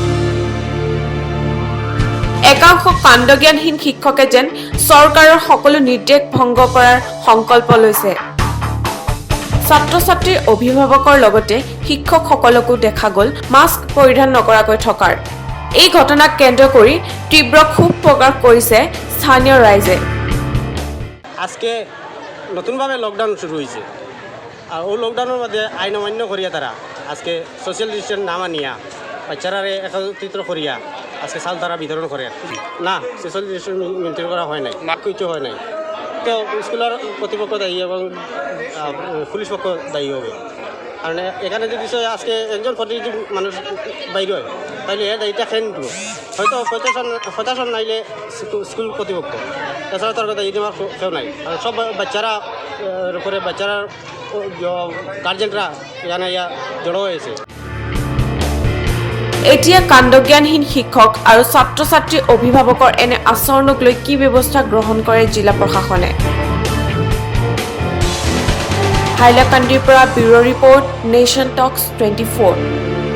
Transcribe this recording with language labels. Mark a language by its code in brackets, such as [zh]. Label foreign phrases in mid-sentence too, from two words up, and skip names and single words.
[as] একাংশ কাণ্ডজ্ঞানহীন শিক্ষকে যেন চৰকাৰৰ সকলো নিৰ্দেশ ভংগ কৰাৰ সংকল্প লৈছে। ছাত্ৰ-ছাত্ৰীৰ অভিভাৱকৰ লগতে শিক্ষকসকলকো দেখা গ'ল মাস্ক পৰিধান নকৰাকৈ থকাৰ। এই ঘটনাক কেন্দ্ৰ কৰি তীব্ৰ ক্ষোভ প্ৰকাশ কৰিছে স্থানীয় রাইজে। [bn] আজকে নতুনভাবে লকডাউন শুরু হয়েছে আর ও লকডাউনের মধ্যে আইন অমান্য করিয়া তারা আজকে [en] social distance [bn] না মানিয়া বাচ্চারারে একত্রিত করিয়া আজকে চাল তারা বিতরণ করে না [en] social distance maintain [bn] করা হয় নাই কিছু হয় নাই তো স্কুলের কর্তৃপক্ষ দায়ী এবং পুলিশ পক্ষ দায়ী হবে কারণ এখানে যদি আজকে একজন প্রতিনিধি মানুষ বাইরে হয় তাহলে এর দায়িত্ব খেয়ে নিত হয়তো প্রশাসন নাইলে স্কুল কর্তৃপক্ষ তাছাড়া তার দায়ী দেওয়ার কেউ নাই আর সব বাচ্চারা উপরে বাচ্চারা গার্জেনরা এখানে জড়ো হয়েছে। [as] এতিয়া কাণ্ডজ্ঞানহীন শিক্ষক আৰু ছাত্ৰ-ছাত্ৰীৰ অভিভাৱকৰ এনে আচৰণক লৈ কি ব্যৱস্থা গ্ৰহণ কৰে জিলা প্ৰশাসনে? হাইলাকান্দিৰ পৰা [en] bureau report [as] নেশ্যন টক্স 24।